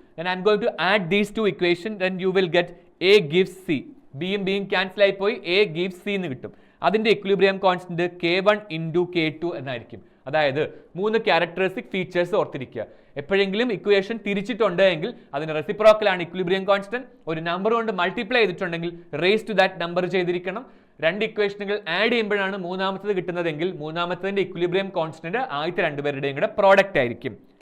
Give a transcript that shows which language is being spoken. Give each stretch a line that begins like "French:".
English: Then I am going to add these two equations, then you will get A gives C.
Malayalam: B യും Bയും cancel ആയി പോയി A gives C എന്ന് കിട്ടും. അതിന്റെ equilibrium constant K1 into K2 എന്നായിരിക്കും. അതായത് മൂന്ന് ക്യാരക്ടറിസ്റ്റിക് ഫീച്ചേഴ്സ് ഓർത്തിരിക്കുക. എപ്പോഴെങ്കിലും ഇക്വേഷൻ തിരിച്ചിട്ടുണ്ടെങ്കിൽ അതിന് റെസിപ്രോക്കൽ ആണ് ഇക്വിലിബ്രിയം കോൺസ്റ്റന്റ്. ഒരു നമ്പർ കൊണ്ട് മൾട്ടിപ്ലൈ ചെയ്തിട്ടുണ്ടെങ്കിൽ
English: raise to that number
Malayalam: ചെയ്തിരിക്കണം. രണ്ട് ഇക്വേഷനുകൾ ആഡ് ചെയ്യുമ്പോഴാണ് മൂന്നാമത്തത് കിട്ടുന്നതെങ്കിൽ മൂന്നാമത്തതിന്റെ ഇക്വിലിബ്രിയം കോൺസ്റ്റന്റ് ആദ്യത്തെ രണ്ടുപേരുടെയും കൂടെ പ്രോഡക്റ്റ് ആയിരിക്കും.